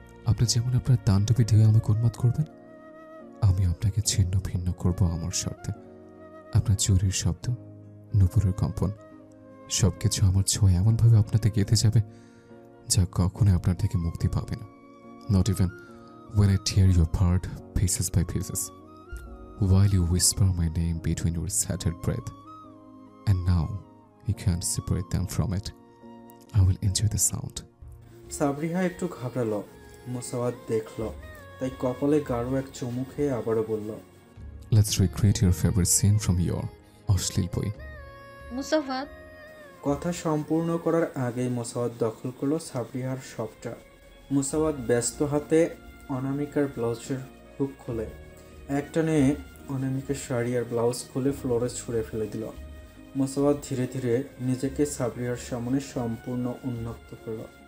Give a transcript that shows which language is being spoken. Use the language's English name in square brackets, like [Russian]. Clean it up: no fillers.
[Bangla] আপনি যেমন আপনার তাণ্ডবে ঢেউ আমাকে উন্মাদ করবেন, আমি আপনাকে ছিন্ন ভিন্ন করব আমার শর্তে। আপনার চুরির শব্দ, নুপুরের কম্পন, সবকিছু আমার ছোঁয়া এমনভাবে আপনাতে গেঁথে যাবে যা কখনো আপনার থেকে মুক্তি পাবে না। [English] Not even when I tear you apart pieces by pieces, while you whisper my name between your scattered breath, and now you can't separate them from it. I will enjoy the sound. [Bangla] সাবরিহা একটু ঘাবড়ালো। মোসাওয়াত দেখল, তাই কপালে গাঢ় এক চুমু খেয়ে আবারও বলল, [English] Let's recreate your favorite scene from your [Bangla] অশ্লীল বই। মুসাওয়াত, কথা সম্পূর্ণ করার আগেই মোসাওয়াত দখল করলো সাবরিহার সবটা। মোসাওয়াত ব্যস্ত হাতে অনামিকার ব্লাউজের হুক খুলে একটানে অনামিকার শাড়ি আর ব্লাউজ খুলে ফ্লোরে ছুঁড়ে ফেলে দিল। মোসাওয়াত ধীরে ধীরে নিজেকে সাবরিহার সামনে সম্পূর্ণ উন্মুক্ত করল।